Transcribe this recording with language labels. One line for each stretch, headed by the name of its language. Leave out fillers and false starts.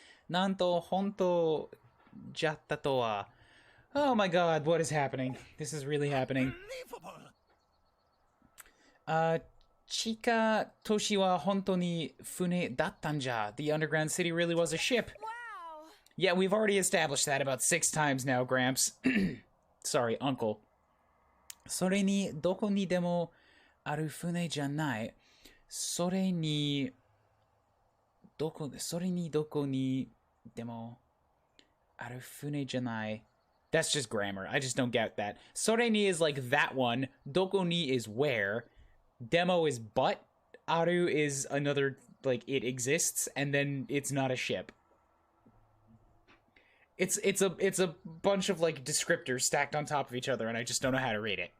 Japanese: Nanto honto jatta to wa.
English: Oh my god, what is happening? This is really happening.
Japanese: Chika toshi wa honto ni fune dattan ja.
English: The underground city really was a ship. Wow! Yeah, we've already established that about 6 times now, Gramps. Sorry, Uncle.
Japanese: それにどこにでもある船じゃない。それにどこにでもある船じゃない。
English: That's just grammar. I just don't get that. それに is like that one. どこに is where. Demo is but. Aru is another, like, it exists, and then it's not a ship. It's a bunch of like descriptors stacked on top of each other, and I just don't know how to read it.